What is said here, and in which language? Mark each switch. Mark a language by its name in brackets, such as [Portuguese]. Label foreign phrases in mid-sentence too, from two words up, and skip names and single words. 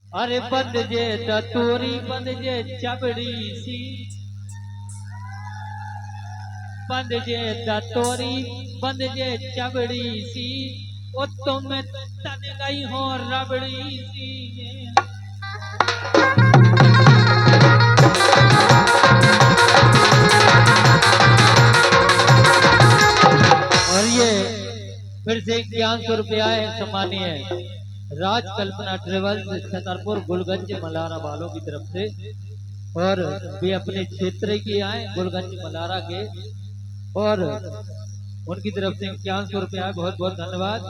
[Bundeli] अरे बंद जे दतूरी बंद जे चबड़ी सी, बंद जे दतूरी बंद जे चबड़ी सी, ओ तुम तन गई हो रबड़ी सी। [Hindi] और ये फिर से 1100 रुपया है सम्मानीय राज कल्पना ट्रेवल्स छतरपुर गुलगंज मलारा वालों की तरफ से, और वे अपने क्षेत्र की आए गुलगंज मलारा के, और उनकी तरफ से 1100 रुपया बहुत बहुत धन्यवाद।